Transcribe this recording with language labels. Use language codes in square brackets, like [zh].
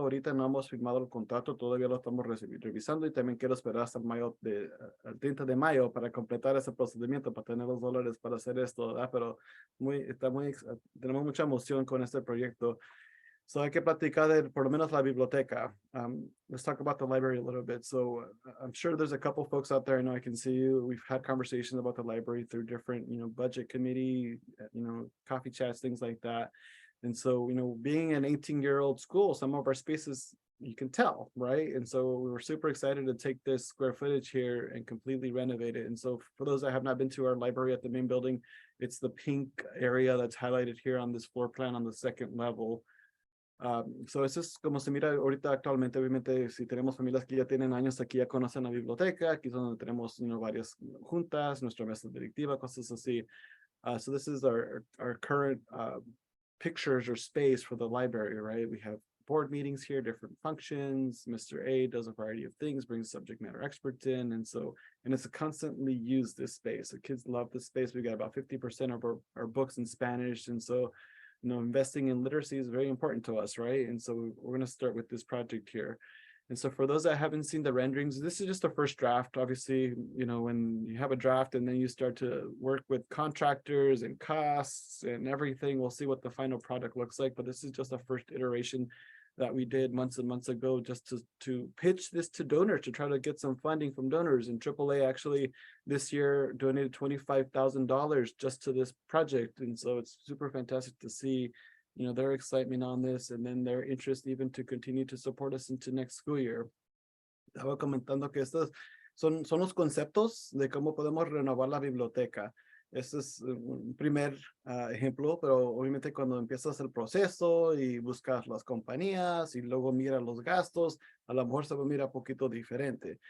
[es] Ahorita no hemos firmado el contrato, todavía lo estamos revisando y también quiero esperar hasta el 30 de mayo para completar ese procedimiento, para tener los dólares para hacer esto, ¿verdad? Pero tenemos mucha emoción con este proyecto. So hay que platicar de por lo menos la biblioteca. [en] Let's talk about the library a little bit. So I'm sure there's a couple folks out there. I know I can see you. We've had conversations about the library through different, budget committee, coffee chats, things like that. And so, being an 18-year-old school, some of our spaces, you can tell, right? And so we were super excited to take this square footage here and completely renovate it. And so for those that have not been to our library at the main building, it's the pink area that's highlighted here on this floor plan on the second level. [es] So eso es como se mira ahorita actualmente. Obviamente, si tenemos familias que ya tienen años aquí, ya conocen la biblioteca. Aquí es donde tenemos varias juntas, nuestra mesa directiva, cosas así. [en] So this is our current pictures or space for the library, right? We have board meetings here, different functions. Mr. A does a variety of things, brings subject matter experts in. And it's a constantly used this space. The kids love this space. We got about 50% of our books in Spanish. And so investing in literacy is very important to us, right? And so we're going to start with this project here. And so for those that haven't seen the renderings, this is just the first draft. Obviously, when you have a draft and then you start to work with contractors and costs and everything, we'll see what the final product looks like. But this is just a first iteration that we did months and months ago, just to pitch this to donors, to try to get some funding from donors. And AAA actually this year donated $25,000 just to this project. And so it's super fantastic to see, their excitement on this, and then their interest even to continue to support us into next school year. [es] Estaba comentando que estos son los conceptos de cómo podemos renovar la biblioteca. Este es un primer ejemplo, pero obviamente cuando empiezas el proceso y buscas las compañías y luego miras los gastos, a lo mejor se va a mirar un poquito diferente.